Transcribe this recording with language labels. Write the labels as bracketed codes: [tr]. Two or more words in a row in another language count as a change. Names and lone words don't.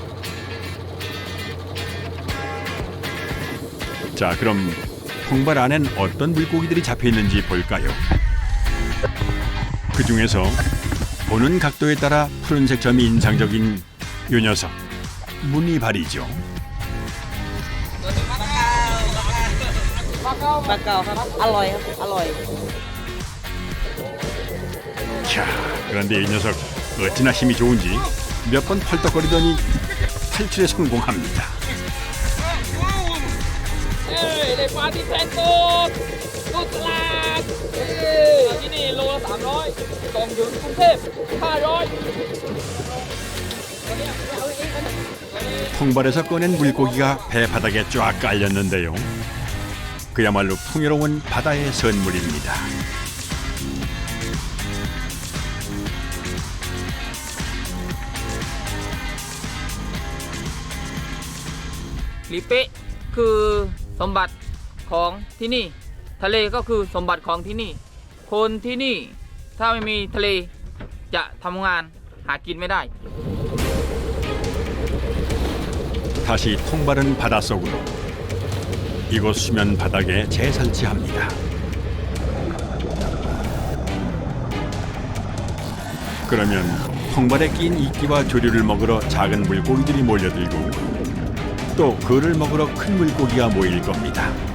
[ko] 자, 그럼 통발 안엔 어떤 물고기들이 잡혀 있는지 볼까요? 그 중에서 보는 각도에 따라 푸른색 점이 인상적인 요 녀석, 무늬발이죠. [th] ปลาเก๋าครับอร่อยครับอร่อย [ko] 자, 그런데 이 녀석 어찌나 힘이 좋은지 몇 번 펄떡거리더니 탈출에 성공합니다. [th] ได้ปลาที่แพงสุดลูกตลาดที่นี่โลละ300ส่งถึงกรุงเทพ500 [ko] 통발에서 꺼낸 물고기가 배 바닥에 쫙 깔렸는데요. 그야말로 풍요로운 바다의 선물입니다. [th] ลีเป๊ะคือสมบัติของที่นี่ทะเลก็คือสมบัติของที่นี่คนที่นี่ถ้าไม่มีทะเลจะทำงานหากินไม่ได้ [ko] 다시 통발은 바닷속으로 이곳 수면 바닥에 재설치합니다. 그러면 통발에 낀 이끼와 조류를 먹으러 작은 물고기들이 몰려들고 또 그를 먹으러 큰 물고기가 모일 겁니다.